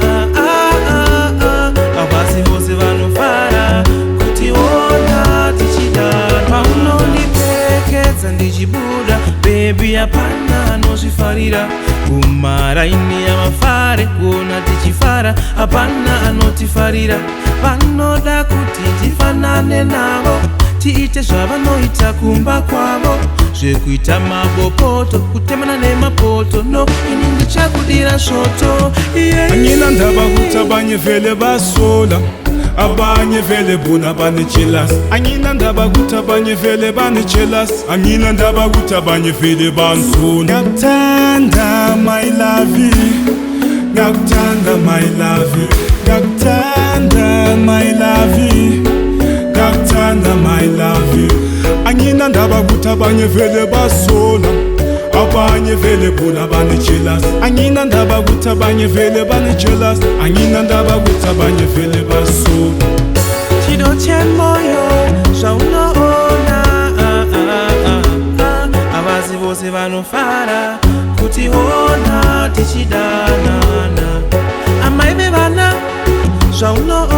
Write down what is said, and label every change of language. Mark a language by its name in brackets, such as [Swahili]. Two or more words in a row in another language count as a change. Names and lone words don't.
[Shona] avazi vose vanofara kutiona tichidana paunondipfekedza ndichibuda bebi hapana anozvifarira kumaraini yamafare kuona tichifara hapana anotifarira vanoda kuti tifanane navo tiite zvavanoita kumba kwavo zvekuita mabopoto kutemana nemapoto no ini ndichakudira svoto [Zulu] Angina ndaba kuti abanye vele basola abanye vele bona banejealous angina ndaba ukuthi abanye vele banejealous angina ndaba ukuthi abanye vele banzona ngakuthanda [English] my love [Zulu] ngakuthanda [English] my love [Zulu] ngakuthanda [English] my love [Zulu] ngakuthanda [English] my love [Zulu] angina ndaba ukuthi abanye vele basola abanye vele bona banejealous angina ndaba ukuthi abanye vele banejealous angina ndaba ukuthi abanye vele basola [Shona] chido chemoyo zvaunoona avazi vose vanofara kutiona tichidanana amai vevana zvaunoona